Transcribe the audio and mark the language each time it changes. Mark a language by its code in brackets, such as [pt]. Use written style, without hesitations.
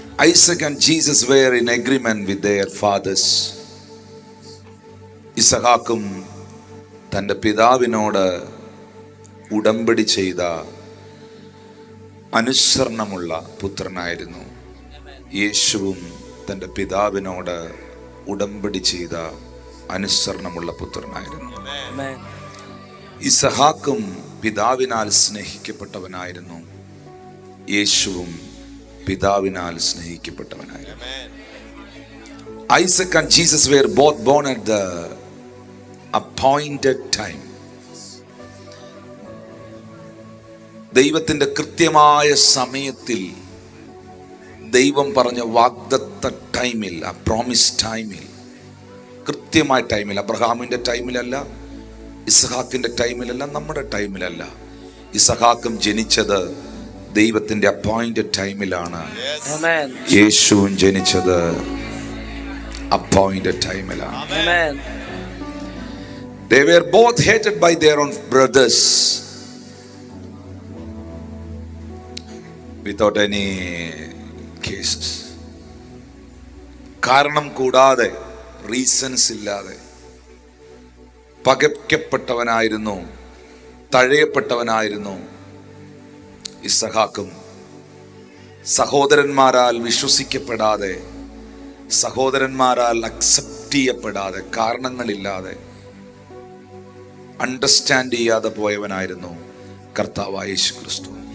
[en] Isaac and Jesus were in agreement with their fathers. [ml] ഇസഹാക്കും തൻ്റെ പിതാവിനോട് ഉടമ്പടി ചെയ്ത അനുസരണമുള്ള പുത്രനായിരുന്നു. യേശുവും തൻ്റെ പിതാവിനോട് ഉടമ്പടി ചെയ്ത അനുസരണമുള്ള പുത്രനായിരുന്നു. ഇസഹാക്കും പിതാവിനാൽ സ്നേഹിക്കപ്പെട്ടവനായിരുന്നു, യേശുവും പിതാവിനാൽ സ്നേഹിക്കപ്പെട്ടവനായിരുന്നു. [en] Isaac and Jesus were both born at the appointed time. [ml] ദൈവത്തിന്റെ കൃത്യമായ സമയത്തിൽ, ദൈവം പറഞ്ഞ വാഗ്ദത്ത ടൈമിൽ, ആ പ്രോമിസ് ടൈമിൽ, കൃത്യമായ ടൈമിൽ, അബ്രഹാമിന്റെ ടൈമിലല്ല, ഇസഹാക്കിന്റെ ടൈമിലല്ല, നമ്മുടെ ടൈമിലല്ല. ഇസഹാക്കും ജനിച്ചത് ദൈവത്തിന്റെ അപ്പോയിന്റഡ് ടൈമിലാണ്. യേശുവും ജനിച്ചത് അപ്പോയിന്റഡ് ടൈമിലാണ്. [en] They were both hated by their own brothers without any cases. [ml] കാരണം കൂടാതെ, റീസൺസ് ഇല്ലാതെ പകയ്ക്കപ്പെട്ടവനായിരുന്നു, തഴയപ്പെട്ടവനായിരുന്നു ഇസഹാക്കും. സഹോദരന്മാരാൽ വിശ്വസിക്കപ്പെടാതെ, സഹോദരന്മാരാൽ അക്സെപ്റ്റ് ചെയ്യപ്പെടാതെ, കാരണങ്ങളില്ലാതെ അണ്ടർസ്റ്റാൻഡ് ചെയ്യാതെ പോയവനായിരുന്നു കർത്താവായ യേശു ക്രിസ്തു.